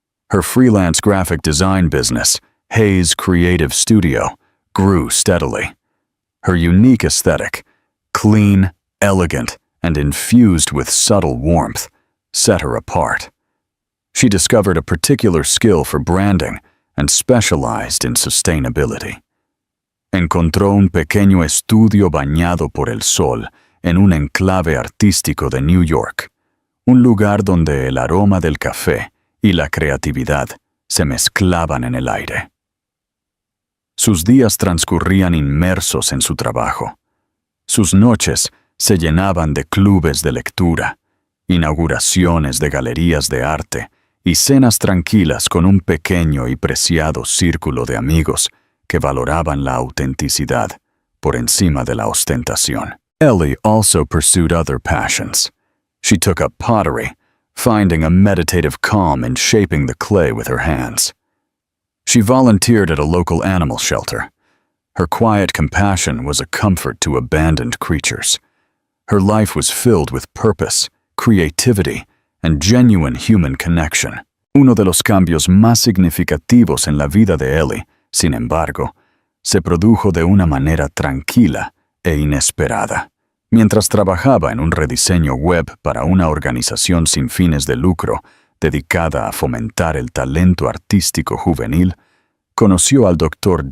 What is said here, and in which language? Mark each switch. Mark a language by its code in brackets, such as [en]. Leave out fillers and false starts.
[en] Her freelance graphic design business, Hayes Creative Studio, grew steadily. Her unique aesthetic, clean, elegant, and infused with subtle warmth, set her apart. She discovered a particular skill for branding and specialized in sustainability. [es] Encontró un pequeño estudio bañado por el sol en un enclave artístico de New York, un lugar donde el aroma del café y la creatividad se mezclaban en el aire. Sus días transcurrían inmersos en su trabajo. Sus noches se llenaban de clubes de lectura, inauguraciones de galerías de arte y cenas tranquilas con un pequeño y preciado círculo de amigos que valoraban la autenticidad por encima de la ostentación. [en] Ellie also pursued other passions. She took up pottery, finding a meditative calm in shaping the clay with her hands. She volunteered at a local animal shelter. Her quiet compassion was a comfort to abandoned creatures. Her life was filled with purpose, creativity, and genuine human connection. [es] Uno de los cambios más significativos en la vida de Ellie, sin embargo, se produjo de una manera tranquila e inesperada. Mientras trabajaba en un rediseño web para una organización sin fines de lucro dedicada a fomentar el talento artístico juvenil, conoció al Dr.